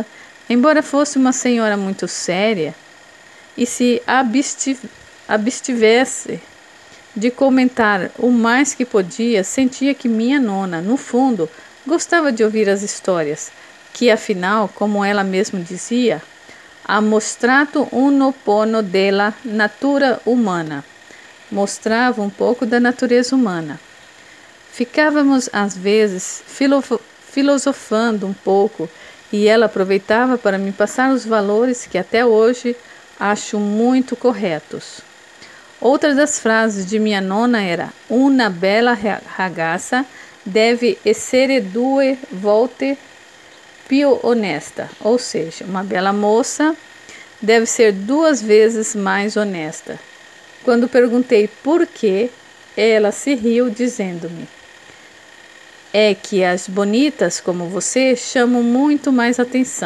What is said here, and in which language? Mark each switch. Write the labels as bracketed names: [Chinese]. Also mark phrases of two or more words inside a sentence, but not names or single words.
[Portuguese] Embora fosse uma senhora muito séria e se abstivesse de comentar o mais que podia, sentia que minha nona, no fundo, gostava de ouvir as histórias, que afinal, como ela mesma dizia, [Italian] ha mostrato un pono della natura humana, [Portuguese] mostrava um pouco da natureza humana. Ficávamos às vezes filosofando um pouco e ela aproveitava para me passar os valores que até hoje acho muito corretos. Outra das frases de minha nona era: [Italian] "Una bella ragazza deve essere due volte più honesta", [Portuguese] ou seja, uma bela moça deve ser 2 vezes mais honesta. Quando perguntei por quê, ela se riu dizendo-me: "É que as bonitas como você chamam muito mais atenção.